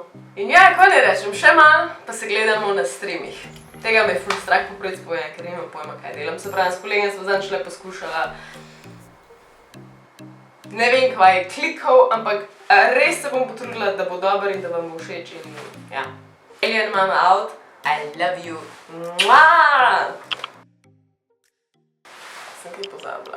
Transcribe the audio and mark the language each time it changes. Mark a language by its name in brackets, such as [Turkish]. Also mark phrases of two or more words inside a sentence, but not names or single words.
[Slovenian] In ja, kaj ne rečem, še malo, pa se gledamo na streamih. Tega me je ful strah popriti povedati, ker nimam pojma, kaj delam. Se pravi, s kolegom sva zadnjič le poskušala, ne vem, kva je klikal, ampak res se bom potrudila, da bo dober in da vam bo všeč in ja. [English] Alien mama out, I love you. Mwah! [Slovenian] Sem kaj pozabila.